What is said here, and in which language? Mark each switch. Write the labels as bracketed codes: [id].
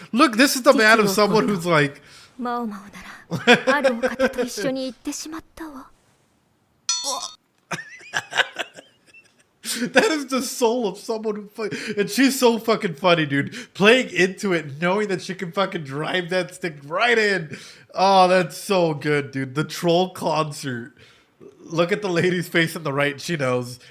[en] Look, this is the man of someone who's like, [ja] マオマオならあるお方と一緒に行ってしまったわ。 [en] that is the soul of someone who and she's so fucking funny, dude. Playing into it, knowing that she can fucking drive that stick right in. Oh, that's so good, dude. The troll concert. Look at the lady's face on the right, she knows.